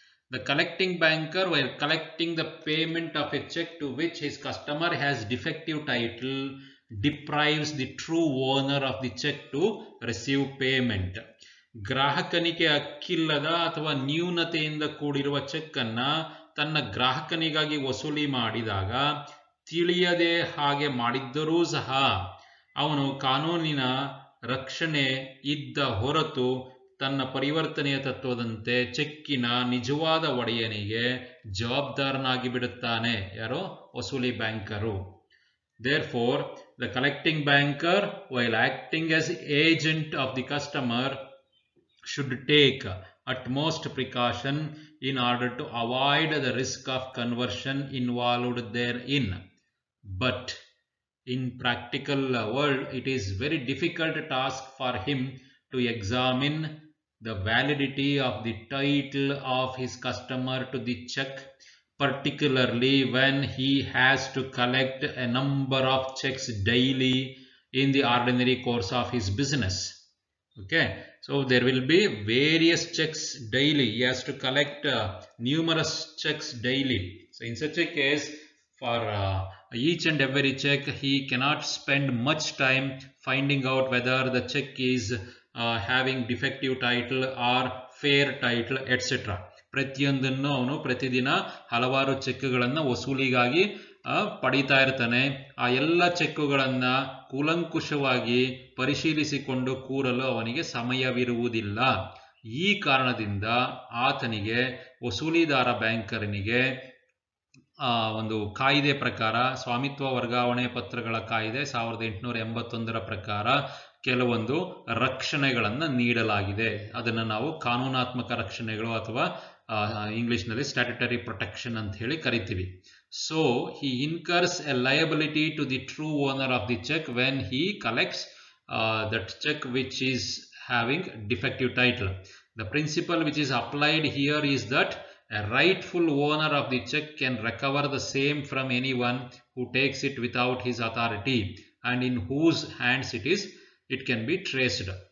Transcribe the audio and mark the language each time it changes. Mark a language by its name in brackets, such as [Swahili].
[English] The collecting banker, while collecting the payment of a check to which his customer has defective title, deprives the true owner of the check to receive payment. [Kannada] ಗ್ರಾಹಕನಿಗೆ ಹಕ್ಕಿಲ್ಲದ ಅಥವಾ ನ್ಯೂನತೆಯಿಂದ ಕೂಡಿರುವ check ಅನ್ನ ತನ್ನ ಗ್ರಾಹಕನಿಗಾಗಿ ವಸೂಲಿ ಮಾಡಿದಾಗ ತಿಳಿಯದೆ ಹಾಗೆ ಮಾಡಿದ್ದರೂ ಸಹ ಅವನು ಕಾನೂನಿನ ರಕ್ಷಣೆ ಇದ್ದ ಹೊರತು ತನ್ನ ಪರಿವರ್ತನೆಯ ತತ್ವದಂತೆ ಚೆಕ್ಕಿನ ನಿಜವಾದ ಒಡೆಯನಿಗೆ ಜವಾಬ್ದಾರನಾಗಿ ಬಿಡುತ್ತಾನೆ. ಯಾರೋ? ವಸೂಲಿ banker. [English] Therefore, the collecting banker, while acting as agent of the customer, should take utmost precaution in order to avoid the risk of conversion involved therein. But in practical world, it is very difficult task for him to examine the validity of the title of his customer to the check, particularly when he has to collect a number of checks daily in the ordinary course of his business. Okay, so there will be various checks daily. He has to collect numerous checks daily. So in such a case, for each and every check, he cannot spend much time finding out whether the check is having defective title or fair title, etc. [Kannada] ಪ್ರತಿಯೊಂದನ್ನು ಅವನು ಪ್ರತಿದಿನ ಹಲವಾರು ಚೆಕ್ಗಳನ್ನು ವಸೂಲಿಗಾಗಿ ಪಡಿತಾ ಇರ್ತಾನೆ. ಆ ಎಲ್ಲ ಚೆಕ್ಕುಗಳನ್ನು ಕೂಲಂಕುಷವಾಗಿ ಪರಿಶೀಲಿಸಿಕೊಂಡು ಕೂರಲು ಅವನಿಗೆ ಸಮಯವಿರುವುದಿಲ್ಲ. ಈ ಕಾರಣದಿಂದ ಆತನಿಗೆ ವಸೂಲಿದಾರ ಬ್ಯಾಂಕರನಿಗೆ ಒಂದು ಕಾಯ್ದೆ ಪ್ರಕಾರ, ಸ್ವಾಮಿತ್ವ ವರ್ಗಾವಣೆ ಪತ್ರಗಳ ಕಾಯ್ದೆ 1881ರ ಪ್ರಕಾರ ಕೆಲವೊಂದು ರಕ್ಷಣೆಗಳನ್ನು ನೀಡಲಾಗಿದೆ. ಅದನ್ನು ನಾವು ಕಾನೂನಾತ್ಮಕ ರಕ್ಷಣೆಗಳು ಅಥವಾ ಇಂಗ್ಲಿಷ್ನಲ್ಲಿ ಸ್ಟ್ಯಾಟ್ಯುಟರಿ ಪ್ರೊಟೆಕ್ಷನ್ ಅಂತ ಹೇಳಿ ಕರಿತೀವಿ. [English] So he incurs a liability to the true owner of the cheque when he collects that cheque which is having defective title. The principle which is applied here is that a rightful owner of the check can recover the same from anyone who takes it without his authority and in whose hands it can be traced.